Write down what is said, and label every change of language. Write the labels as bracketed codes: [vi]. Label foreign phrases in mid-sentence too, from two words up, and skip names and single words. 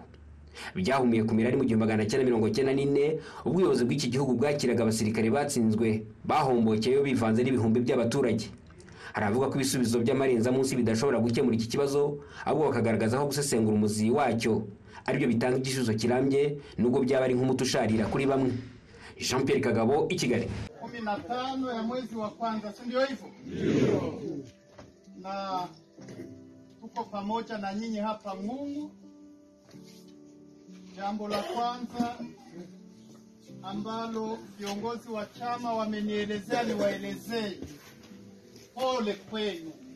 [rw] Byahumiye ku mirari mu 1994 ubuyobozi bw'iki gihugu bwakiraga abasirikare batsinzwe bahombokeyo bivanze n'ibihumbi by'abaturage. Haravuga ko ibisubizo by'amarenza munsi bidashobora gukemura iki kibazo, ahubwo bakagaragaza aho gusesengura umuzi wacyo aribyo bitanga igisubizo kirambye nubwo byaba ari nk'umutusharira kuri bamwe. Jean Pierre Kagabo, i Kigali. [sw] 15 ya mwezi wa kwanza, si ndio hivyo? Ndio. Na tuko pamoja na nyinyi hapa Mungu. Jambo la kwanza ambalo viongozi wa chama wamenielezea niwaelezee, pole kwenu.